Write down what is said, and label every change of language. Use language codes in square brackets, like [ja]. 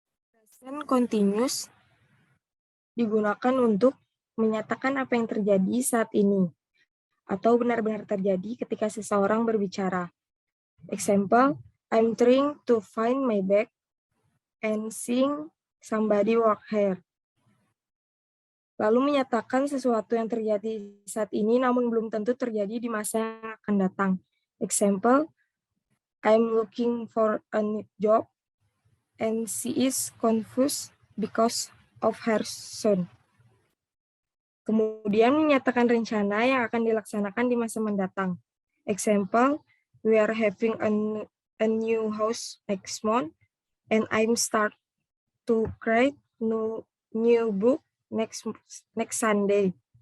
[id] Present continuous digunakan untuk menyatakan apa yang terjadi saat ini atau benar-benar terjadi ketika seseorang berbicara. [en] Example, I'm trying to find my bag and seeing somebody walk here. [id] Lalu menyatakan sesuatu yang terjadi saat ini namun belum tentu terjadi di masa yang akan datang. [en] Example, I'm looking for a new job and she is confused because of her son. [id] Kemudian menyatakan rencana yang akan dilaksanakan di masa mendatang. [en] Example, we are having a new house next month and I'm start to create new book next Sunday.